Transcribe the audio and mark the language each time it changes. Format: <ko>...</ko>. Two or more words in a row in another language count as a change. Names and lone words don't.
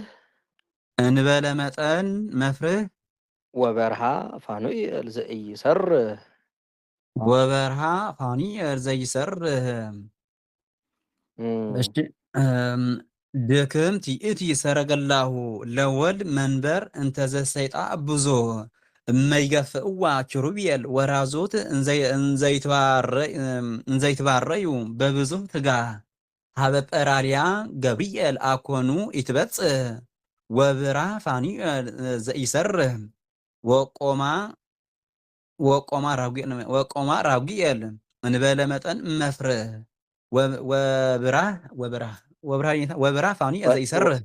<gez>እንበለ መጠን መፍርህ ወበርሃ ፋኑኤል ዘኢይሰርህ ወበርሃ ፋኑኤል ዘይሰርህ። እሺ ድክምቲ እቲ ሰረገላሁ ለወልድ መንበር እንተዘሰይጣ ብዙ እመይገፍእዋ ኪሩቤል ወራዞት እንዘይትባረዩ በብዙ ትጋህ ሀበ ጰራልያ ገብርኤል አኮኑ ይትበጽሕ ወብራ ፋኑኤል ዘኢሰርህ ወቆማ ራጉኤል እንበለ መጠን መፍርህ ወብራ ፋኑኤል ዘይሰርህ</gez>